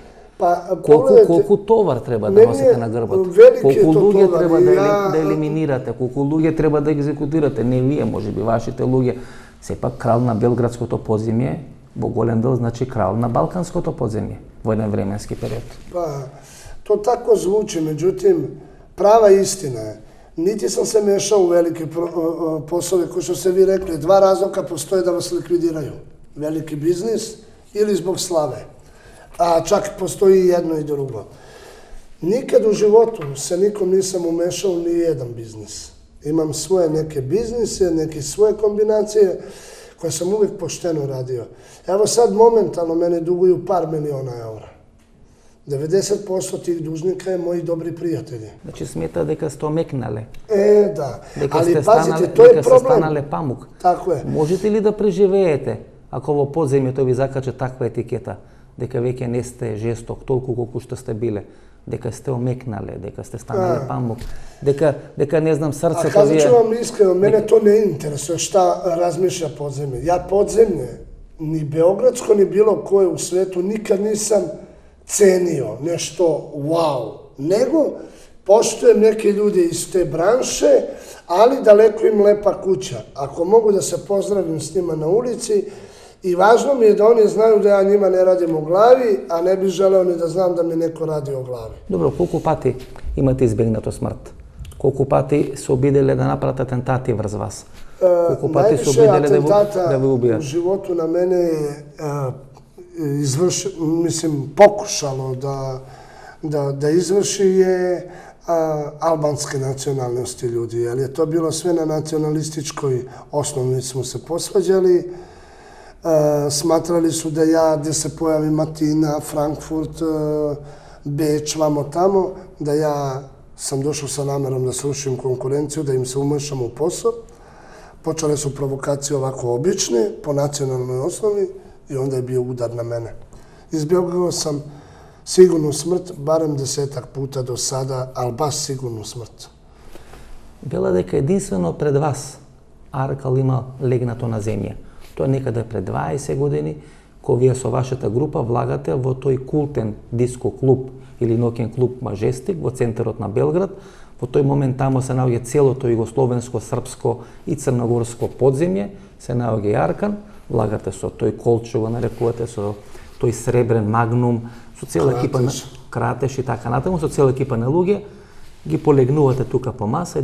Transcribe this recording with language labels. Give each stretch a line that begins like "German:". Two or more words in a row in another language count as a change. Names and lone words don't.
Macedonian: Колку товар треба да носите на грбот? Колку луѓе треба да елиминирате? Колку луѓе треба да екзекутирате? Не вие, можеби вашите луѓе. Сепак крал на белградското подземје, во голем дел значи крал на балканското подземје во еден временски период.
Serbian: To tako zvuči, međutim, prava istina je. Niti sam se mešao u velike poslove, koji što ste vi rekli, dva razloga postoje da vas likvidiraju. Veliki biznis ili zbog slave. A čak postoji i jedno i drugo. Nikad u životu se nikom nisam umešao ni jedan biznis. Imam svoje neke biznise, neke svoje kombinacije koje sam uvijek pošteno radio. Evo sad momentalno mene duguju par miliona eura. 90% tih dužnika je moji dobri prijatelji.
Macedonian: Значи смета дека сте омекнале. Да. Дека сте станале памук.
Serbian: Тако е.
Macedonian: Можете ли да преживеете ако во подземјето ви закача таква етикета, дека веќе не сте жесток толку колку што сте биле, дека сте омекнале, дека сте станале памук, дека не знам срцето ви
Serbian: Казat ću vam iskreno, mene to ne interesuje šta razmišlja podzemlje. Ja podzemlje, ni beogradsko, ni bilo koje u svetu, nikad nisam cenio nešto wow, nego poštujem neke ljude iz te branše, ali daleko im lepa kuća. Ako mogu da se pozdravim s njima na ulici, i važno mi je da oni znaju da ja njima ne radim o glavi, a ne bih želeo ni da znam da mi neko radi o glavi.
Macedonian: Добро, колку пати имате избегнато смрт? Колку пати се обиделе да направат атентати врз вас? Колку пати се обиделе да ви убијат?
Serbian: U životu na mene je pokušalo da izvrši je albanske nacionalnosti ljudi, jer je to bilo sve na nacionalističkoj osnovi, smo se posvađali. Smatrali su da ja, gde se pojavim Atina, Frankfurt, Beč, vamo tamo, da ja sam došao sa namerom da srušim konkurenciju, da im se umešam u posao. Počele su provokacije ovako obične, po nacionalnoj osnovi, i onda je bio udar na mene. Izbjegao sam sigurnu smrt, barem 10 puta do sada, ali baš sigurnu smrt.
Macedonian: Вела дека единствено пред вас Аркал има легнато на земја. Тоа е некаде пред 20 години, кога вие со вашата група влагате во тој култен диско клуб или ноќен клуб Мажестик во центарот на Белград. Во тој момент тамо се наоѓа целото југословенско, српско и црногорско подземје, се наоѓа и Аркан, влагате со тој колчо, го нарекувате, со тој сребрен магнум, со цела екипа на Кратеш и така натаму, со цела екипа на луѓе, ги полегнувате тука по маса.